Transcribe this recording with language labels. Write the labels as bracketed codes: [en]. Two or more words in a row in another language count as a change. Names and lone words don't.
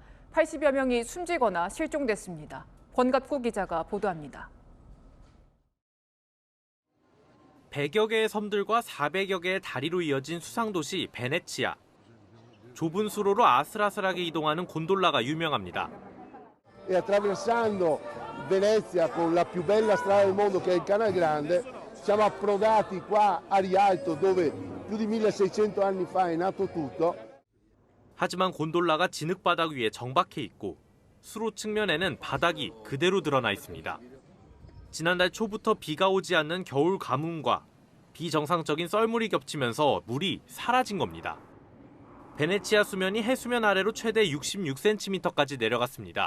[ko] 80여 명이 숨지거나 실종됐습니다. 권갑구 기자가 보도합니다. 100여 개의 섬들과 400여 개의 다리로 이어진 수상도시 베네치아. 좁은 수로로 아슬아슬하게 이동하는 곤돌라가 유명합니다. [it] E attraversando Venezia con la più bella strada del mondo che è il Canal Grande, siamo approdati qua a Rialto dove più di 1600 anni fa è nato tutto. [ko] 하지만 곤돌라가 진흙바닥 위에 정박해 있고 수로 측면에는 바닥이 그대로 드러나 있습니다. 지난달 초부터 비가 오지 않는 겨울 가뭄과 비정상적인 썰물이 겹치면서 물이 사라진 겁니다. 베네치아 수면이 해수면 아래로 최대 66cm까지 내려갔습니다.